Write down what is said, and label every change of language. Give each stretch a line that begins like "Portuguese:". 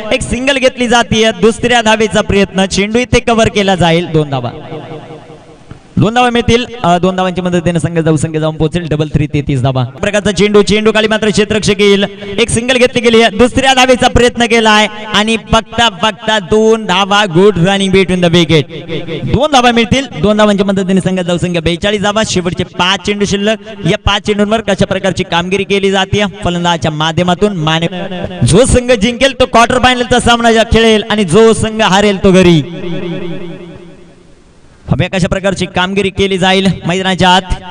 Marathi: एक सिंगल घेतली जाते. दुसऱ्या धावेचा प्रयत्न. चेंडू इथे कव्हर केला जाईल. 2 धावा. 2 धावा मिळतील. 2 धावांच्या मदतीने संघ जाऊ संख्या जाऊन पोहोचेल 33. 33 धावा. प्रकारचा चेंडू. चेंडू खाली मात्र क्षेत्ररक्षक येईल. एक सिंगल घेतली गेली. दुसऱ्या धावेचा प्रयत्न केलाय आणि बघता 2 धावा.
English: Good running between the wicket.
Marathi: 2 धावा मिळतील. 2 धावांच्या मदतीने संघ जाऊ संख्या 42 धावा. शेवटचे 5 चेंडू शिल्लक. या 5 चेंडूंवर कशा प्रकारची कामगिरी केली जाते फलंदाजाच्या माध्यमातून. जो संघ जिंकेल तो क्वार्टर फायनलचा सामना खेळेल आणि जो संघ हारेल तो घरी. हव्या कशा प्रकारची कामगिरी केली जाईल मैदानाच्या आत.